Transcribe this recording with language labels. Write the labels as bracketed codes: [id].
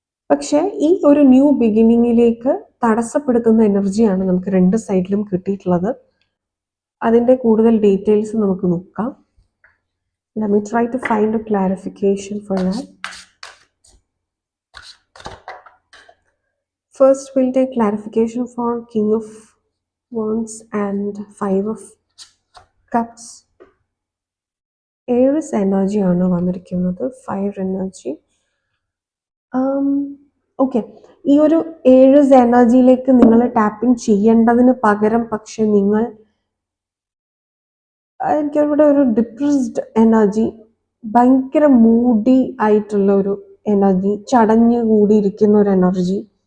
[ml] പക്ഷെ ഈ ഒരു ന്യൂ ബിഗിനിങ്ങിലേക്ക് തടസ്സപ്പെടുത്തുന്ന എനർജിയാണ് നമുക്ക് 2 സൈഡിലും കിട്ടിയിട്ടുള്ളത്. അതിൻ്റെ കൂടുതൽ ഡീറ്റെയിൽസ് നമുക്ക് നോക്കാം. [en] Let me try to find a clarification for that. First, we'll take clarification for King of Wands and 5 of Cups. [ml] Aries energy ആണ് വന്നിരിക്കുന്നത്, ഫയർ എനർജി. ഓക്കെ, ഈ ഒരു ഏഴസ് എനർജിയിലേക്ക് നിങ്ങൾ ടാപ്പിംഗ് ചെയ്യേണ്ടതിന് പകരം പക്ഷെ നിങ്ങൾ എനിക്കിവിടെ ഒരു ഡിപ്രസ്ഡ് എനർജി, ഭയങ്കര മൂഡി ആയിട്ടുള്ള ഒരു എനർജി, ചടഞ്ഞു കൂടിയിരിക്കുന്ന ഒരു എനർജി.